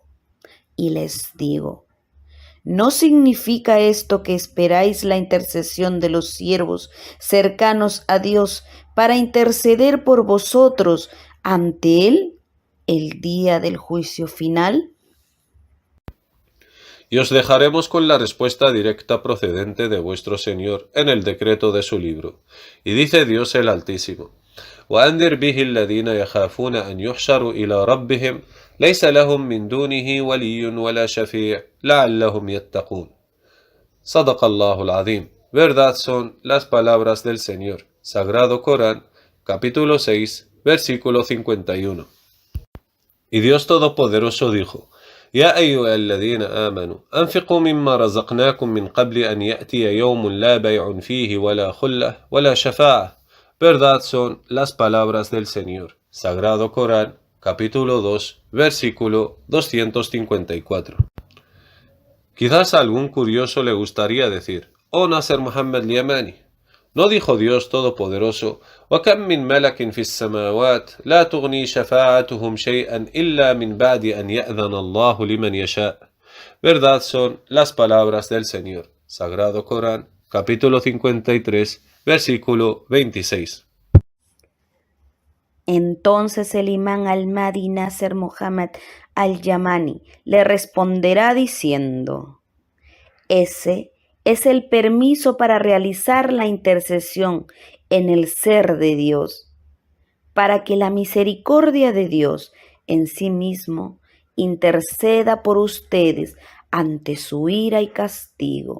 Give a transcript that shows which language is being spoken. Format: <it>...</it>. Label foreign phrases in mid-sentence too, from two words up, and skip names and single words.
<es>Y les digo: ¿no significa esto que esperáis la intercesión de los siervos cercanos a Dios para interceder por vosotros ante Él el día del juicio final? Y os dejaremos con la respuesta directa procedente de vuestro Señor en el decreto de su libro. Y dice Dios el Altísimo:</es> <ar>وأنذر به الذين يخافون أن يحشروا إلى ربهم ليس لهم من دونه ولي ولا شفيع لعلهم يتقون. صدق الله العظيم.</ar> <es>Verdad son las palabras del Señor. Sagrado Corán, capítulo 6, versículo 51. Y Dios Todopoderoso dijo:</es> <ar>يا أيها الذين آمنوا أنفقوا مما رزقناكم من قبل أن يأتي يوم لا بيع فيه ولا خلة ولا شفاعة.</ar> <es>Verdad son las palabras del Señor. Sagrado Corán, capítulo 2, versículo 254. Quizás a algún curioso le gustaría decir: oh Nasser Muhammad Yamani, ¿no dijo Dios Todopoderoso:</es> <ar>وَكَمْ مِنْ مَلَكٍ فِي السَّمَاوَاتِ لَا تُغْنِي شَفَاعَتُهُمْ شَيْئًا إِلَّا مِنْ بَعْدِ أَنْ يَأْذَنَ اللَّهُ لِمَنْ يَشَاءُ?</ar> <es>Verdad son las palabras del Señor. Sagrado Corán, capítulo 53, versículo 26. Entonces el imán al-Mahdi Nasser Muhammad al-Yamani le responderá diciendo: ese es el permiso para realizar la intercesión en el ser de Dios, para que la misericordia de Dios en sí mismo interceda por ustedes ante su ira y castigo.</es>